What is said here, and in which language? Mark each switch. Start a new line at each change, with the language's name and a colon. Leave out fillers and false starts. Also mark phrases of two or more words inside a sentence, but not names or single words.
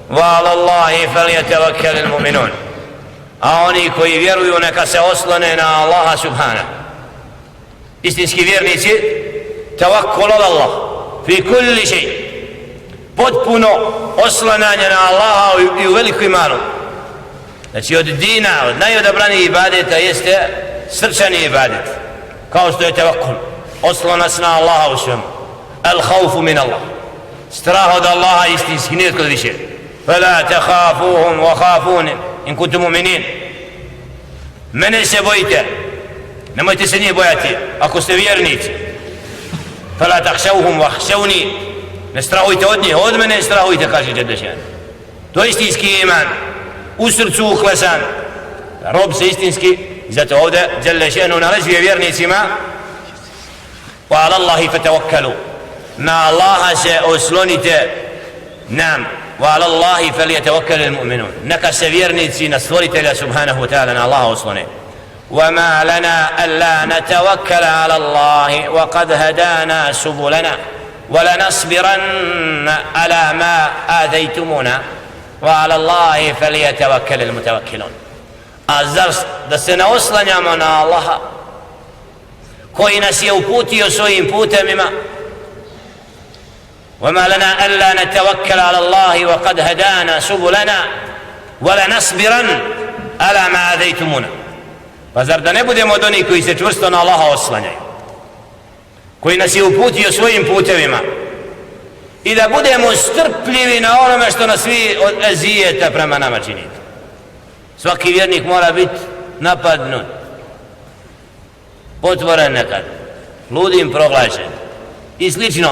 Arabic: وعلى الله فليتوكل المؤمنون.
Bosnian: A oni koji vjeruju neka se oslone na Allaha subhanahu. Istinski vjernici
Arabic: توكل على الله في كل شيء,
Bosnian: potpuno oslanjanje na Allaha i u veliku imanu. Znači od dina, od najodabranijih ibadeta jeste srčani ibadet, kao što je tawakkul, oslonac na Allaha u svemu.
Arabic: الخوف من الله,
Bosnian: strah od Allaha istinski, nije kod više.
Arabic: فلا تخافوهم وخافون إن كنتم مؤمنين.
Bosnian: Mene se bojite, nemojte se njih bojati ako ste vjernici.
Arabic: فلا تخشوهم واخشون,
Bosnian: ne strahujte od njih, od mene strahujte, kaže Đelešan. To je istinski iman, u srcu uklesan, rob se istinski. Zato ovdje Đelešanu naređuje vjernicima
Arabic: وعلى الله فتوكلوا,
Bosnian: na Allaha se oslonite.
Arabic: Nam وعلى الله فليتوكل المؤمنون,
Bosnian: neka se vjernici na stvoritelja
Arabic: سبحانه وتعالى,
Bosnian: na Allaha oslone.
Arabic: وما لنا ألا نتوكل على الله وقد هدانا سبلنا ولنصبرن على ما آذيتمونا وعلى الله فليتوكل المتوكلون.
Bosnian: Zar da se ne oslanjamo na Allaha koji nas je uputio svojim putevima?
Arabic: وما لنا ألا نتوكل على الله وقد هدانا سبلنا ولنصبرن على ما آذيتمونا.
Bosnian: Pa zar da ne budemo od onih koji se čvrsto na Allaha oslanjaju, koji nas je uputio svojim putevima, i da budemo strpljivi na onome što nas vi od ezijeta prema nama činite. Svaki vjernik mora biti napadnut, potvoren nekad, ludim proglašen i slično.